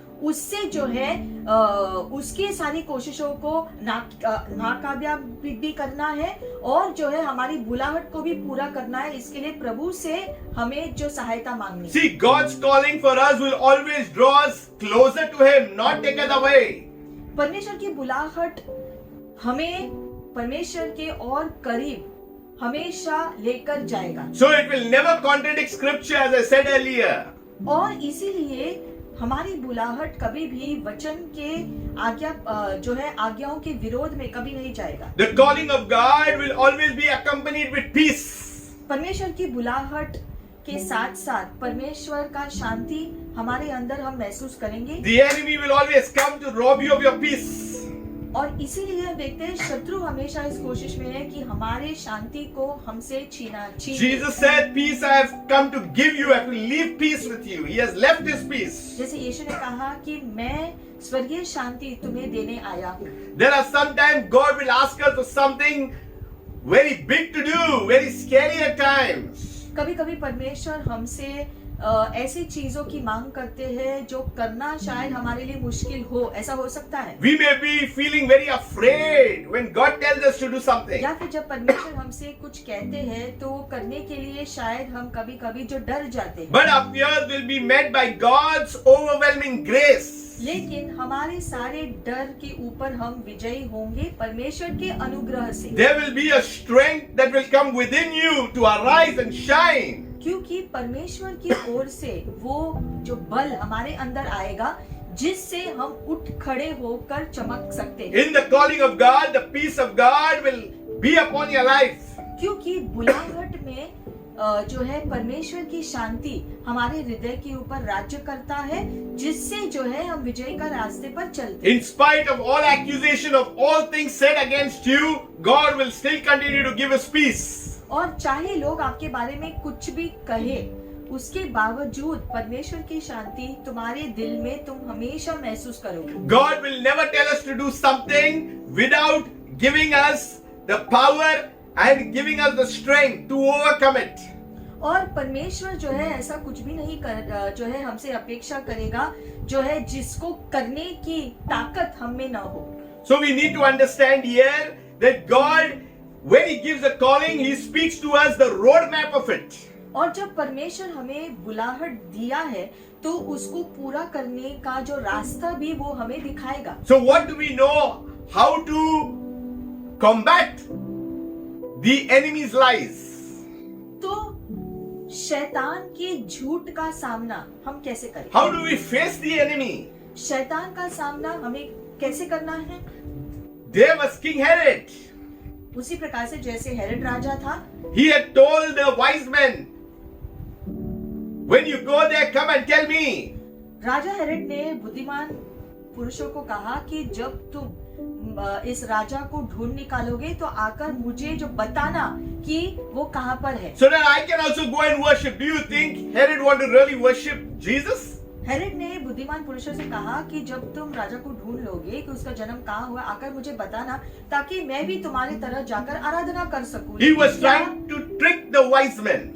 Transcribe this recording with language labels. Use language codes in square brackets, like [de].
[hi] उससे जो है उसकी सारी कोशिशों को नाकामयाब भी करना है और जो है हमारी बुलाहट को भी पूरा करना है। इसके लिए प्रभु से हमें जो सहायता मांगनी है। [en] See, God's calling for us will always draw us closer to Him, not take us away. [hi] परमेश्वर की बुलाहट हमें परमेश्वर के और करीब हमेशा लेकर जाएगा। [en] So it will never contradict Scripture, as I said earlier. [hi] और इसीलिए हमारी बुलाहट कभी भी वचन के जो है आज्ञाओं के विरोध में कभी नहीं जाएगा। [en] The calling of God will always be accompanied with peace. [hi] परमेश्वर की बुलाहट के साथ साथ परमेश्वर का शांति हमारे अंदर हम महसूस करेंगे। [en] The enemy will always come to rob you of your peace. [hi] और इसीलिए हम देखते हैं शत्रु हमेशा इस कोशिश में है कि हमारे शांति को हमसे छीन [en] Jesus said, "Peace I have come to give you. I will leave peace with you." He has left His peace. [hi] जैसे यीशु ने कहा कि मैं स्वर्गीय शांति तुम्हें देने आया हूँ। [en] There are sometimes God will ask us for something very big to do, very scary at times. [hi] कभी कभी परमेश्वर हमसे ऐसी चीजों की मांग करते हैं जो करना शायद हमारे लिए मुश्किल हो, ऐसा हो सकता है। [en] We may be feeling very afraid when God tells us to do something. [hi] या फिर जब परमेश्वर हमसे कुछ कहते हैं तो करने के लिए शायद हम कभी कभी जो डर जाते हैं। [en] But our fears will be met by God's overwhelming grace. [hi] लेकिन हमारे सारे डर के ऊपर हम विजयी होंगे परमेश्वर के अनुग्रह से। [en] There will be a strength that will come within you to arise and shine. [hi] क्योंकि परमेश्वर की ओर से वो जो बल हमारे अंदर आएगा जिससे हम उठ खड़े होकर चमक सकते हैं। [en] In the calling of God, the peace of God will be upon your life. [hi] क्योंकि बुलाहट में जो है परमेश्वर की शांति हमारे हृदय के ऊपर राज्य करता है जिससे जो है हम विजय का रास्ते पर चलते हैं। [en] In spite of all accusation of all things said against you, God will still continue to give us peace. [hi] और चाहे लोग आपके बारे में कुछ भी कहे, उसके बावजूद परमेश्वर की शांति तुम्हारे दिल में तुम हमेशा महसूस करोगे। [en] God will never tell us to do something without giving us the power and giving us the strength to overcome it. [hi] और परमेश्वर जो है ऐसा कुछ भी नहीं कर जो है हमसे अपेक्षा करेगा जो है जिसको करने की ताकत हम में ना हो। [en] So we need to understand here that God, when He gives a calling, He speaks to us the roadmap of it. [hi] और जब परमेश्वर हमें बुलाहट दिया है तो उसको पूरा करने का जो रास्ता भी वो हमें दिखाएगा। [en] So what do we know? How to combat the enemy's lies? [hi] तो शैतान के झूठ का सामना हम कैसे करें? [en] How do we face the enemy? [hi] शैतान का सामना हमें कैसे करना है? [en] There was King Herod. [hi] उसी प्रकार से जैसे हेरोद राजा था, [en] He had told the wise men, when you go there, come and tell me. [hi] राजा हेरोद ने बुद्धिमान पुरुषों को कहा कि जब तुम इस राजा को ढूंढ निकालोगे तो आकर मुझे जो बताना कि वो कहाँ पर है। [en] So that I can also go and worship. Do you think Herod wanted to really worship Jesus? [hi] Herod ने बुद्धिमान पुरुषों से कहा कि जब तुम राजा को ढूंढ लोगे कि उसका जन्म कहाँ हुआ, आकर मुझे बताना ताकि मैं भी तुम्हारी तरह जाकर आराधना कर सकूं। [en] He was trying to trick the wise men.